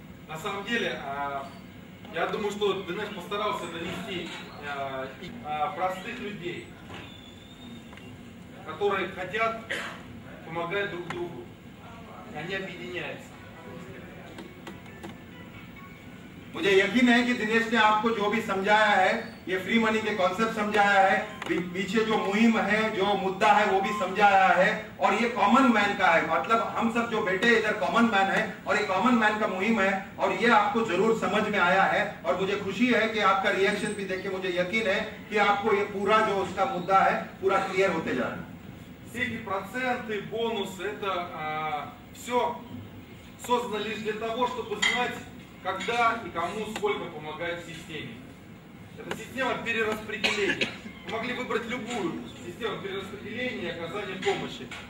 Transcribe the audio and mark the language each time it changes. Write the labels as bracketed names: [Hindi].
[Russian] на самом деле, я думаю, что Динеш постарался донести простых людей, которые хотят помогать друг другу. Они объединяются. [Hindi] मुझे यकीन है कि दिनेश ने आपको जो भी समझाया है, ये फ्री मनी के कॉन्सेप्ट समझाया है, पीछे जो मुहिम है, जो मुद्दा है वो भी समझाया है, और ये कॉमन मैन का है। मतलब हम सब जो बैठे इधर कॉमन मैन है, और ये कॉमन मैन का मुहिम है, और ये आपको जरूर समझ में आया है। और मुझे खुशी है कि आपका रिएक्शन भी देख के मुझे यकीन है कि आपको ये पूरा जो उसका मुद्दा है पूरा क्लियर होते जा रहा है। [Russian] Все эти проценты, бонусы, это все создано лишь для того, чтобы знать, когда и кому сколько помогать системе. Это система перераспределения. Вы могли выбрать любую систему перераспределения и оказания помощи.